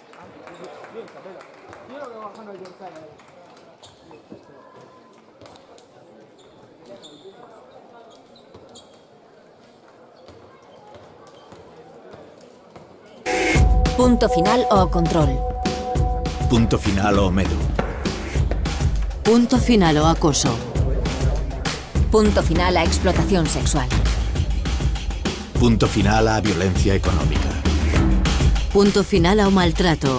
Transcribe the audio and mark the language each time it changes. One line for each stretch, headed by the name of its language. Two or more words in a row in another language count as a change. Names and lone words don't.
Spanish: Bien, Capela. Yo lo veo bajando el Gonzalo.
Galician: Punto final o control. Punto final o medu. Punto final o acoso. Punto final a explotación sexual. Punto final a violencia económica. Punto final ao maltrato.